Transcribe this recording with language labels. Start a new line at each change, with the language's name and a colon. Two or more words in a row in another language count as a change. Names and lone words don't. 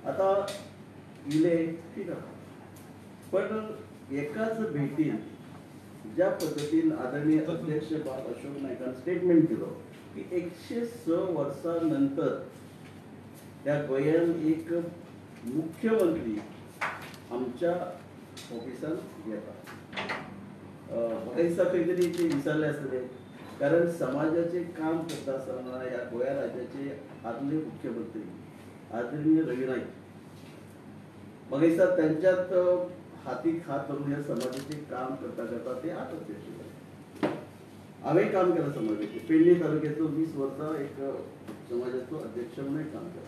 Konkani: आतां इले ठीक आसा पण एकाच भेटीन ज्या पद्धतीन आदरणीय अध्यक्ष बाब अशोक नायकान स्टेटमेंट केलो की 106 वर्सां नंतर त्या गोंयांत एक मुख्यमंत्री आमच्या ऑफिसान येता. म्हाका दिसता खंय तरी ते विचारले आसतले कारण
Marathi: समाजाचे काम करत असताना या गोव्या राज्याचे आदले मुख्यमंत्री आदरणीय रवी नाईक मग त्यांच्यात हाती हात धरून या समाजाचे काम करता करता ते आज अध्यक्ष झाले. आम्ही काम केलं समाजाचे पेडणे तालुक्याचं 20 वर्ष एक समाजाचं अध्यक्ष म्हणून काम केलं.